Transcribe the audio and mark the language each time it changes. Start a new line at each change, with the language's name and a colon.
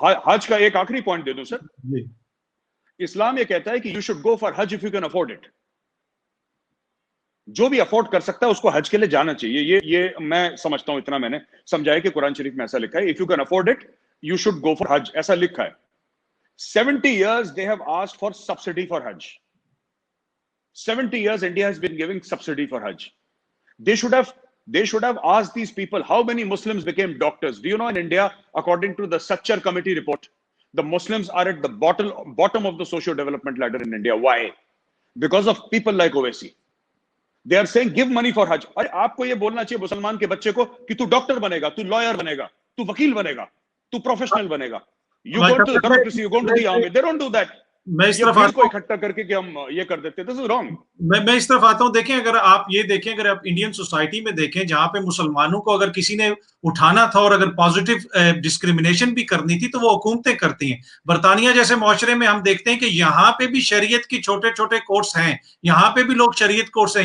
Hindi: हज का एक आखिरी पॉइंट दे दूं सर। इस्लाम ये कहता है कि
English: You should go for हज if you can afford it.
Hindi: जो भी अफोर्ड कर सकता है उसको हज के लिए जाना चाहिए। ये मैं समझता हूं, इतना मैंने समझाया कि कुरान शरीफ में ऐसा लिखा है,
English: if you can afford it you should go for हज,
Hindi: ऐसा लिखा है।
English: 70 years they have asked for subsidy for hajj. 70 years India has been giving subsidy for hajj. They should have asked these people how many Muslims became doctors. Do you know in India, according to the Sachar committee report, the Muslims are at the bottom of the socio-development ladder in India. Why? Because of people like Owaisi. They are saying give money for hajj.
Hindi: अरे आपको ये बोलना चाहिए मुसलमान के बच्चे को कि तू डॉक्टर बनेगा, तू लॉयर बनेगा, तू वकील बनेगा, तू प्रोफेशनल बनेगा।
English: You go to the bureaucracy, you go to the army. They don't do that.
Hindi: मैं इस तरफ को इकट्ठा करके कि हम ये कर देते हैं,
English: this is wrong.
Hindi: मैं इस तरफ आता हूं। देखें, अगर आप ये देखें, अगर आप इंडियन सोसाइटी में देखें, जहां पे मुसलमानों को अगर किसी ने उठाना था और अगर पॉजिटिव डिस्क्रिमिनेशन भी करनी थी तो वो हुकूमतें करती हैं। बरतानिया जैसे मुआशरे में हम देखते हैं कि यहाँ पे भी शरीयत की छोटे छोटे कोर्स हैं, यहाँ पे भी लोग शरीयत कोर्स हैं।